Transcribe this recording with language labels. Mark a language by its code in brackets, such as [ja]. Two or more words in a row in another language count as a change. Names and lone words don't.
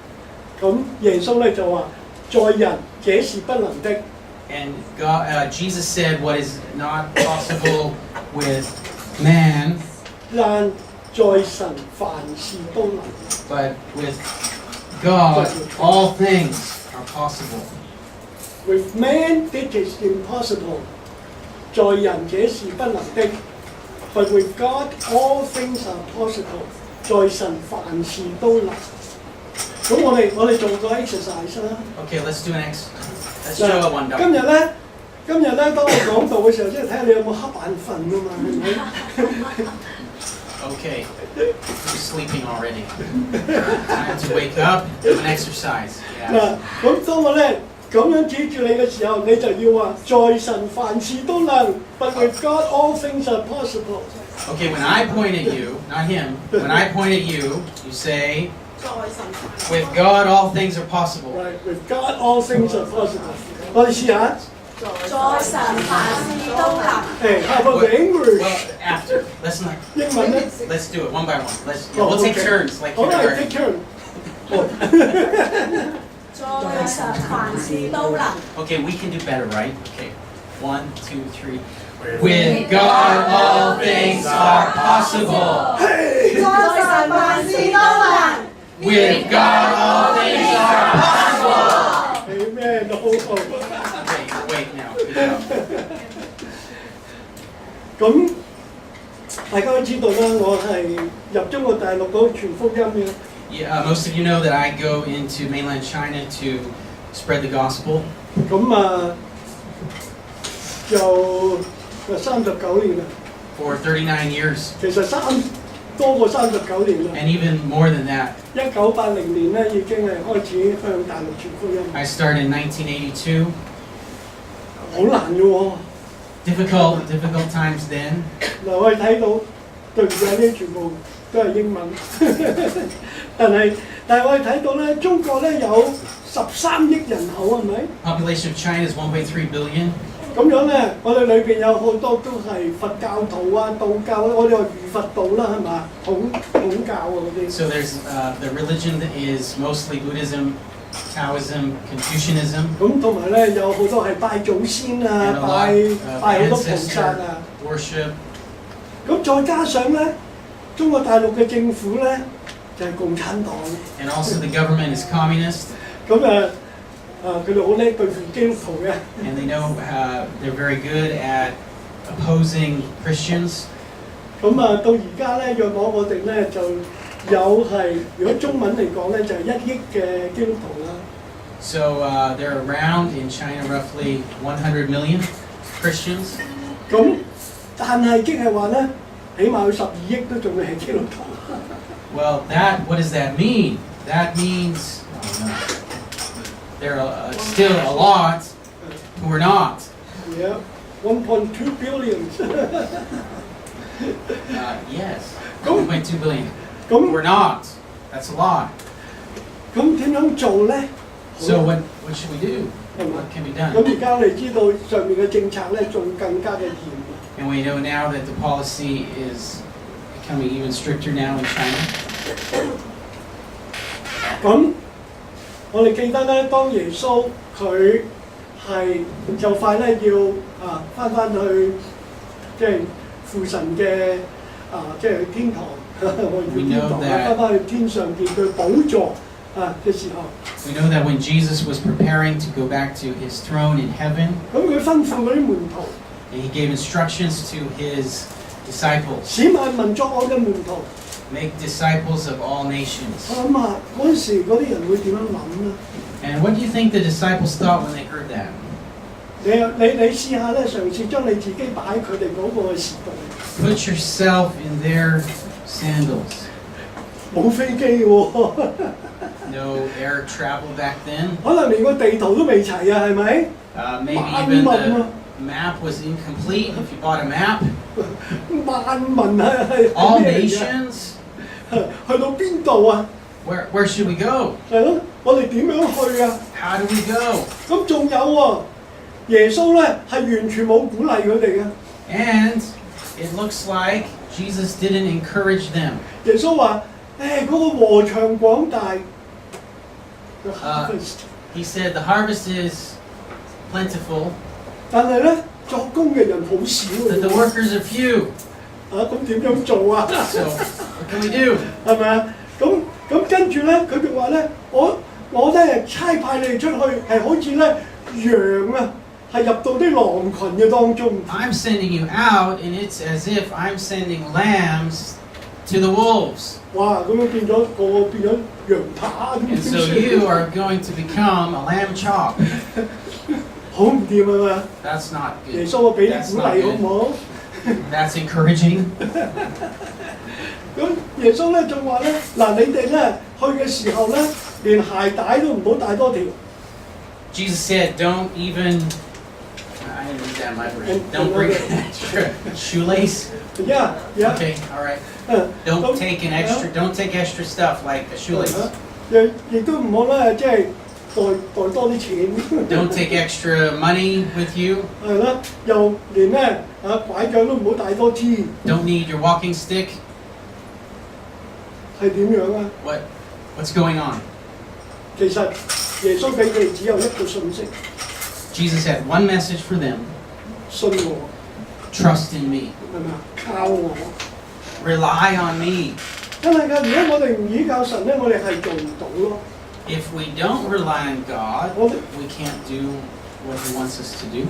[en] And Jesus said what is not possible with man, but with God, all things are possible. With man it is impossible. [yue] 在人這是不能的 [en] but with God all things are possible. [yue] 在神凡事都能。咁我哋做個 exercise 啦。 [en] Okay, let's do an exercise. Let's do one dog. [yue] 今日咧，當我講道嘅時候，即係睇下你有冇瞌眼瞓啊嘛，係咪 [en] ？Okay, you're sleeping already. Time to wake up, do an exercise. [yue] 嗱，咁當我咧咁樣指住你嘅時候，你就要話在神凡事都能 [en] but with God all things are possible. Okay, when I point at you, not him, when I point at you, you say, with God all things are possible. Right, with God all things are possible. [yue] 我哋試下。在神凡事都能。 [en] Hey, how about the English? Well, after. Let's not. [yue] 英文咧 [en] Let's do it one by one. We'll take turns. Like all right, take turn. Okay, we can do better, right? Okay. 1, 2, 3. With God, all things are possible. 嘿， [yue] 在神凡事都能。 [en] With God, all things are possible. [yue] 係咩都好。 [en] Wait now. Good job. [yue] 咁大家都知道啦，我係入中國大陸嗰度傳福音嘅。 [en] Yeah, most of you know that I go into mainland China to spread the gospel. [yue] 咁啊，就39年啦。 [en] For 39 years, [yue] 其實多過39年啦。 [en] and even more than that. [yue] 1980 年咧已經係開始向大陸傳福音。 [en] I started in 1982. [yue] 好難嘅喎。 [en] Difficult times then. [yue] 嗱，我哋睇到對唔住呢啲全部都係英文，但係我哋睇到咧，中國咧有13億人口係咪？ [en] Population of China is 1.3 billion. [yue] 咁樣咧，我哋裏邊有好多都係佛教徒啊、道教啊，我哋話儒佛道啦，係嘛？統教啊嗰啲。 [en] So there's the religion that is mostly Buddhism, Taoism, Confucianism, [yue] 咁同埋咧有好多係拜祖先啊 [en] and、a [yue] 拜 [en] lot [yue] 好 [en] of [yue] 多菩薩 [en] ancestor [yue] 啊。 [en] worship. [yue] 咁再加上咧，中國大陸嘅政府咧就係共產黨。 [en] And also the government is communist, [yue] 咁佢哋好叻對付基督徒嘅。 [en] and they know they're very good at opposing Christians. [yue] 咁到而家咧，約莫我哋咧就有係，如果中文嚟講咧就係1億嘅基督徒啦。 [en] So there are around in China roughly 100 million Christians. [yue] 咁但係即係話咧，起碼有12億都仲係基督徒。 [en] Well, what does that mean? That means there are still a lot who are not. Yeah, 1.2 billion 。 Yes, 1.2 billion. [yue] 咁 [en] We're not. That's a lot. [yue] 咁點樣做咧？ [en] So what should we do? [yue] 係嘛 [en] What can be [yue] 咁 [en] done? [yue] 而家我哋知道上面嘅政策咧，仲更加嘅嚴。 [en] And we know now that the policy is becoming even stricter now in China. [yue] 咁我哋記得咧，當耶穌佢係就快咧要翻去即係父神嘅即係天堂，我叫天堂啦，翻去天上見佢寶座嘅時候。 [en] We know that when Jesus was preparing to go back to his throne in heaven, [yue] 咁佢吩咐嗰啲門徒， [en] and he gave instructions to his disciples, [yue] 使萬民作我嘅門徒。 [en] make disciples of all nations. [yue] 我諗啊，嗰陣時嗰啲人會點樣諗咧？ [en] And what do you think the disciples thought when they heard that? [yue] 你試下咧，嘗試將你自己擺喺佢哋嗰個時代。 [en] Put yourself in their sandals. [yue] 冇飛機喎， [en] No air travel back then. [yue] 可能連個地圖都未齊啊，係咪？ [en] Maybe even the map was incomplete if you bought a map. [yue] 萬民係 [en] All [yue] 咩嚟㗎 [en] nations. [yue] 去到邊度啊？ [en] Where should we go? [yue] 係咯，我哋點樣去啊？ [en] How do we go? [yue] 咁仲有喎，耶穌咧係完全冇鼓勵佢哋嘅。 [en] And it looks like Jesus didn't encourage them. [yue] 耶穌話：嗰個禾場廣大。 [en] The harvest He said the harvest is plentiful, [yue] 但係咧作工嘅人好少 [en] but the [yue] 嘅。 [en] workers are few. [yue] 咁點樣做啊？ [en] So what can we do? [yue] 係咪啊？咁跟住咧，佢哋話咧，我咧差派你哋出去係好似咧羊啊，係入到啲狼群嘅當中。 [en] I'm sending you out, and it's as if I'm sending lambs to the wolves. [yue] 哇！咁樣變咗個變咗羊扒咁 [en] And so you are going to become a lamb chop. [yue] 好唔掂啊嘛！ [en] That's not [yue] 耶 [en] good. [yue] 穌啊，俾啲鼓勵好唔好？ [en] That's encouraging. [yue] 咁耶穌咧仲話咧，嗱你哋咧去嘅時候咧，連鞋帶都唔好帶多條。 [en] Jesus said, don't even, I didn't read that in my version. Don't bring an extra shoelace. Yeah. Okay, all right. Don't take extra stuff like a shoelace. [yue] 亦都唔好咧，即係袋多啲錢。 [en] Don't take extra money with you. [yue] 係啦，又連咧拐杖都唔好帶多支。 [en] Don't need your walking stick. [yue] 係點樣啊？ [en] What's going on? [yue] 其實耶穌俾佢哋只有一個訊息： [en] Jesus had one message for them. [yue] 信我。 [en] trust in me, [yue] 係咪啊？靠我。 [en] rely on me. [yue] 真係㗎，如果我哋唔依靠神咧，我哋係做唔到咯。 [en] If we don't rely on God, we can't do what He wants us to do.